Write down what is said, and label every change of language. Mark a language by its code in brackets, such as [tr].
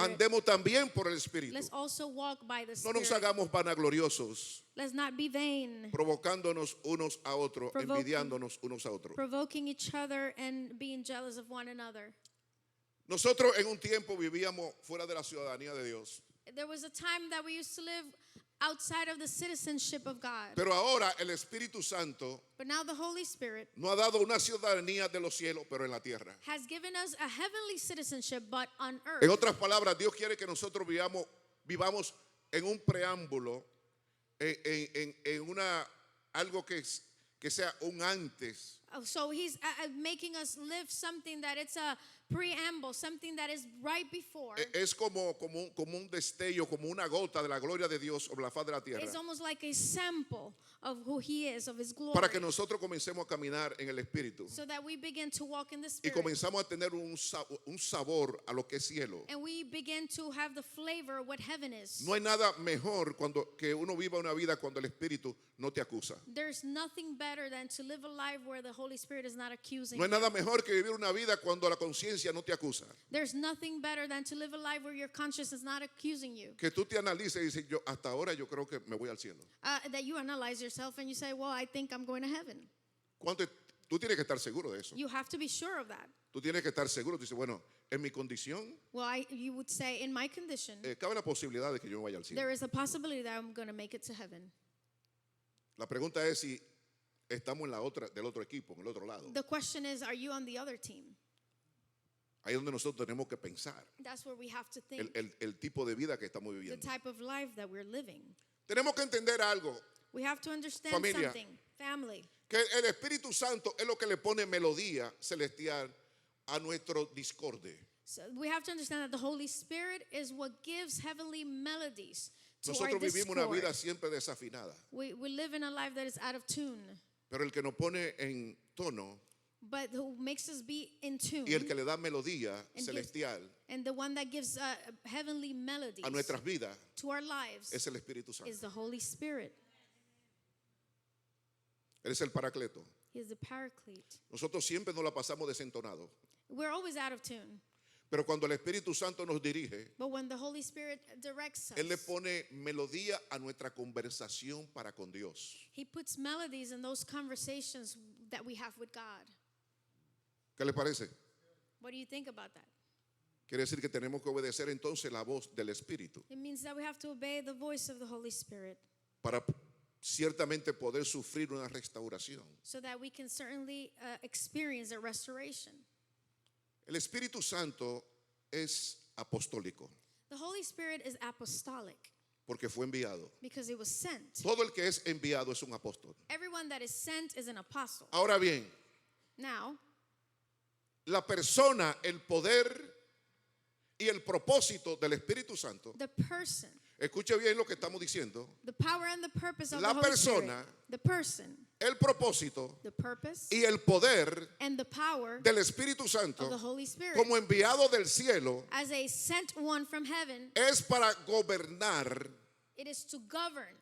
[es] andemos también por el Espíritu. [en] Let's also walk by the [es] No nos [en] Spirit. [es] hagamos vanagloriosos, [en] Let's not be vain, [es] provocándonos unos a otros, [en] Provoking. [es] envidiándonos unos a otros. [en] provoking each other and being jealous of one another. [es] Nosotros en un tiempo vivíamos fuera de la ciudadanía de Dios. [en] There was a time that we used to live outside of the citizenship of God. [es] Pero ahora el Espíritu Santo [en] But now the Holy Spirit [es] nos ha dado una ciudadanía de los cielos, pero en la tierra. [en] has given us a heavenly citizenship, but on earth. [es] En otras palabras, Dios quiere que nosotros vivamos en un preámbulo, en una algo que sea un antes. [en] So he's making us live something that it's a preamble, something that is right before. [es] Es como un destello, como una gota de la gloria de Dios sobre la faz de la tierra. [en] It's almost like a sample of who he is, of his glory. [es] Para que nosotros comencemos a caminar en el Espíritu [en] So that we begin to walk in the [es] y [en] Spirit. [es] comenzamos a tener un sabor a lo que es cielo. [en] And we begin to have the flavor of what heaven is. [es] No hay nada mejor que uno viva una vida cuando el Espíritu no te acusa. [en] There's nothing better than to live a life where the Holy Spirit is not accusing [es] No hay [en] you. [es] nada mejor que vivir una vida cuando la conciencia no te acusa. [en] There's nothing better than to live a life where your conscience is not accusing you. [es] Que tú te analices y dices, hasta ahora yo creo que me voy al cielo. [en] That you analyze yourself and you say, well, I think I'm going to heaven. [es] Tú tienes que estar seguro de eso. [en] You have to be sure of that. [es] Tú tienes que estar seguro. Tú dices, bueno, en mi condición, [en] Well, you would say, in my condition, [es] cabe la posibilidad de que yo me vaya al cielo. [en] there is a possibility that I'm going to make it to heaven. [es] La pregunta es si estamos del otro equipo, en el otro lado. [en] The question is, are you on the other team? [es] Ahí es donde nosotros tenemos que pensar [en] That's where we have to think. [es] el tipo de vida que estamos [en] The [es] viviendo. [en] type of life that we're living. [es] Tenemos que entender algo, [en] We have to understand [es] Familia. [en] something. Family. [es] que el Espíritu Santo es lo que le pone melodía celestial a nuestro discorde. [en] So we have to understand that the Holy Spirit is what gives heavenly melodies to our [es] Nosotros vivimos una vida [en] discord. [es] siempre desafinada, [en] We live in a life that is out of tune. [es] pero el que nos pone en tono [en] But who makes us be in tune, [es] y el que le da melodía [en] gives- [es] celestial [en] and the one that gives heavenly melodies [es] a nuestras vidas [en] to our lives [es] es el Espíritu Santo. [en] is the Holy Spirit. [es] Él es el Paracleto. [en] He is the Paraclete. [es] Nosotros siempre nos la pasamos desentonados. [en] We're always out of tune. [es] Pero cuando el Espíritu Santo nos dirige, [en] But when the Holy Spirit directs us, [es] Él le pone melodía a nuestra conversación para con Dios. [en] He puts melodies in those conversations that we have with God. [es] ¿Qué le parece? [en] What do you think about that? [es] Quiere decir que tenemos que obedecer entonces la voz del Espíritu [en] It means that we have to obey the voice of the Holy Spirit [es] para ciertamente poder sufrir una restauración. [en] so that we can certainly experience a restoration. [es] El Espíritu Santo es apostólico [en] The Holy Spirit is apostolic [es] porque fue enviado. [en] because it was sent. [es] Todo el que es enviado es un apóstol. [en] Everyone that is sent is an apostle. [es] Ahora bien, [en] Now, [es] la persona, el poder y el propósito del Espíritu Santo, [en] the person, [es] escuche bien lo que estamos diciendo, [en] the power and the purpose of [es] La [en] the Holy [es] persona, [en] Spirit, the person, [es] el propósito [en] the purpose, [es] y el poder [en] and the power [es] del Espíritu [en] of [es] Santo [en] the Holy Spirit [es] como enviado del cielo [en] as a sent one from heaven. [es] es para gobernar [en] It is to govern